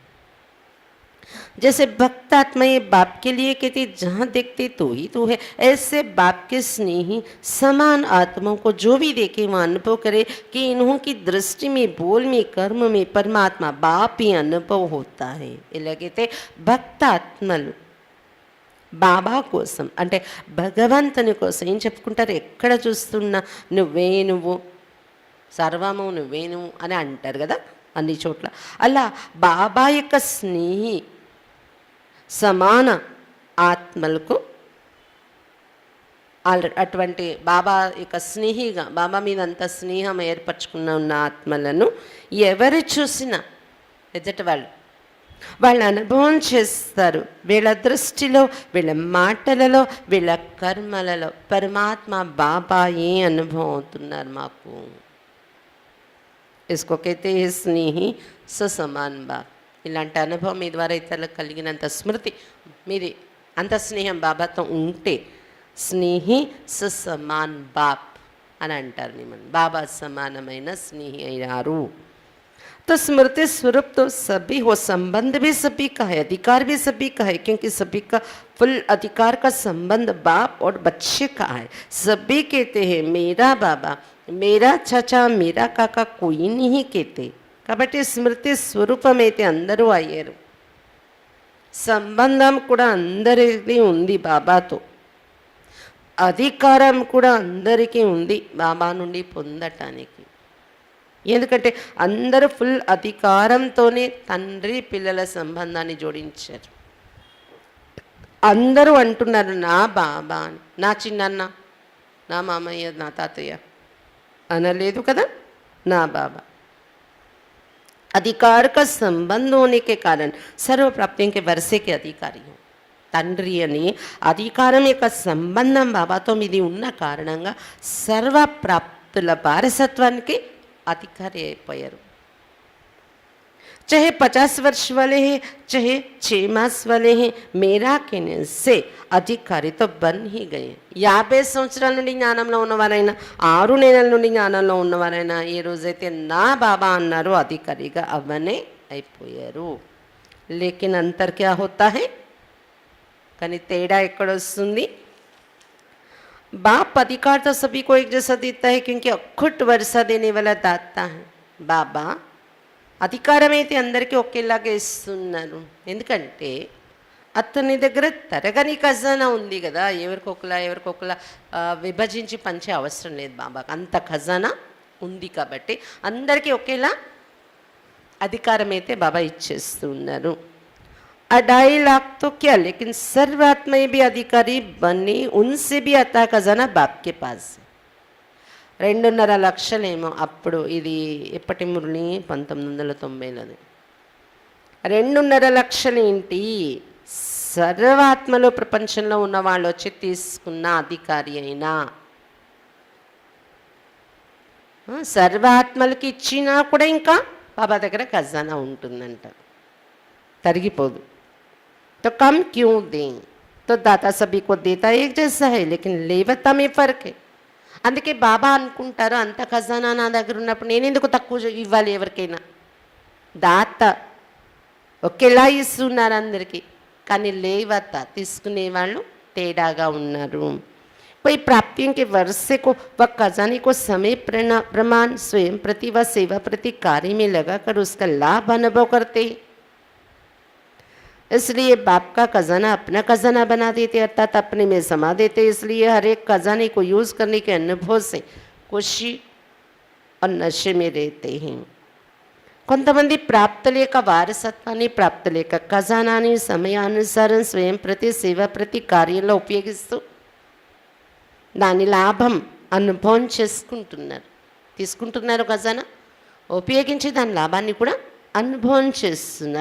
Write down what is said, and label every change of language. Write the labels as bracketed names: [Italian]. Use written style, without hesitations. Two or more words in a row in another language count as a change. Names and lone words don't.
[Hindi] जैसे भक्त आत्माएं बाप के लिए कहती जहाँ देखते तो ही तो है, ऐसे बाप के स्नेही समान आत्माओं को जो भी देखे वहाँ अनुभव करे कि इन्हों की दृष्टि में, बोल में, कर्म में परमात्मा बाप ही अनुभव होता है. [Telugu] इलागैతే భక్త ఆత్మలు బాబా కోసం అంటే భగవంతుని కోసం ఏం చెప్పుకుంటారు, ఎక్కడ చూస్తున్నా నువ్వే నువ్వు, సర్వము నువ్వే నువ్వు అని అంటారు కదా అన్ని చోట్ల. అలా బాబా యొక్క స్నేహి సమాన ఆత్మలకు అటువంటి బాబా యొక్క స్నేహిగా, బాబా మీద అంత స్నేహం ఏర్పరచుకున్న ఉన్న ఆత్మలను ఎవరు చూసినా ఎదుటి వాళ్ళు అనుభవం చేస్తారు. వీళ్ళ దృష్టిలో, వీళ్ళ మాటలలో, వీళ్ళ కర్మలలో పరమాత్మ బాబాయే అనుభవం అవుతున్నారు మాకు. [Hindi] इसको कहते हैं स्नेही समान बाप. [Telugu] ఇలాంటి అనుభవం మీ ద్వారా ఇతరులకు కలిగినంత స్మృతి, మీది అంత స్నేహం బాబాతో ఉంటే [Hindi] स्नेही समान बाप [Telugu] అని అంటారు. మిమ్మల్ని బాబా సమానమైన స్నేహి అయినారు. [Hindi] तो स्मृति स्वरूप तो सभी हो, संबंध भी सभी का है, अधिकार भी सभी का है, क्योंकि सभी का फुल अधिकार का संबंध बाप और बच्चे का है. सभी कहते हैं मेरा बाबा, मेरा चाचा, मेरा काका, कोई नहीं कहते. [Telugu] కాబట్టి స్మృతి స్వరూపమైతే అందరూ అయ్యారు. సంబంధం కూడా అందరిది ఉంది బాబాతో, అధికారం కూడా అందరికీ ఉంది బాబా నుండి పొందటానికి. ఎందుకంటే అందరూ ఫుల్ అధికారంతోనే తండ్రి పిల్లల సంబంధాన్ని జోడించారు. అందరూ అంటున్నారు నా బాబా అని, నా చిన్నన్న, నా మామయ్య, నా తాతయ్య అనలేదు కదా, నా బాబా. [Hindi] अधिकार का संबंध होने के कारण सर्व प्राप्तियों के वर्षे के अधिकारी हो. [Telugu] తండ్రి అని అధికారం యొక్క సంబంధం బాబాతో మీది ఉన్న కారణంగా సర్వ ప్రాప్తుల వారసత్వానికి అధికారి అయిపోయారు. [Hindi] चाहे 50 वर्ष वाले हैं, चाहे 6 मास वाले हैं, मेरा कहने से अधिकारी तो बन ही गए. [Telugu] 50 సంవత్సరాల నుండి జ్ఞానంలో ఉన్నవారైనా, 6 నెలల నుండి జ్ఞానంలో ఉన్నవారైనా ఏ రోజైతే నా బాబా అన్నారో అధికారిగా అవనే అయిపోయారు. [Hindi] लेकिन अंतर क्या होता है, [Telugu] కానీ తేడా ఎక్కడొస్తుంది? [Hindi] बाप अधिकार तो सभी को एक जैसा देता है क्योंकि अखुट वर्षा देने वाला दाता है. [Telugu] బాబా అధికారం అయితే అందరికీ ఒకేలాగా ఇస్తున్నారు. ఎందుకంటే అతని దగ్గర తరగని ఖజానా ఉంది కదా, ఎవరికొకలా విభజించి పంచే అవసరం లేదు బాబాకి. అంత ఖజానా ఉంది కాబట్టి అందరికీ ఒకేలా అధికారం అయితే బాబా ఇచ్చేస్తున్నారు. [Hindi] 2.5 लाख तो क्या, लेकिन सर्वात्मय भी अधिकारी बने, उनसे भी अता खजाना बाप के पास है. [Telugu] 2.5 లక్షలేమో అప్పుడు. ఇది ఎప్పటి మురళి? 1990లోది. 2.5 లక్షలేంటి? సర్వాత్మలో ప్రపంచంలో ఉన్న వాళ్ళు వచ్చి తీసుకున్న అధికారి అయినా, సర్వాత్మలకి ఇచ్చినా కూడా ఇంకా బాబా దగ్గర ఖజానా ఉంటుందంట, తరిగిపోదు. [Hindi] तो कम क्यों दें? तो दाता सभी को देता एक जैसा है, लेकिन लेवता में फर्क है. [Telugu] అందుకే బాబా అనుకుంటారు, అంత ఖజానా నా దగ్గర ఉన్నప్పుడు నేను ఎందుకు తక్కువ ఇవ్వాలి ఎవరికైనా. దాత ఒకేలా ఇస్తున్నారు అందరికీ, కానీ లేవత తీసుకునే వాళ్ళు తేడాగా ఉన్నారు. [Hindi] कोई प्राप्तियों के वर्षे को व खजाने को समय प्रमाण स्वयं प्रति व सेवा प्रति कार्य में लगाकर उसका लाभ अनुभव करते. इसलिए बाप का खजाना अपना खजाना बना देते, अर्थात अपने में समा देते. इसलिए हर एक खजाने को यूज़ करने के अनुभव से खुशी और नशे में रहते हैं. [Telugu] కొంతమంది ప్రాప్త లేక వారసత్వాన్ని, ప్రాప్త లేక ఖజానాని సమయానుసారం స్వయం ప్రతి సేవ ప్రతి కార్యంలో ఉపయోగిస్తూ దాని లాభం అనుభవం చేసుకుంటున్నారు, తీసుకుంటున్నారు. ఖజానా ఉపయోగించి దాని లాభాన్ని కూడా అనుభవం చేస్తున్నారు.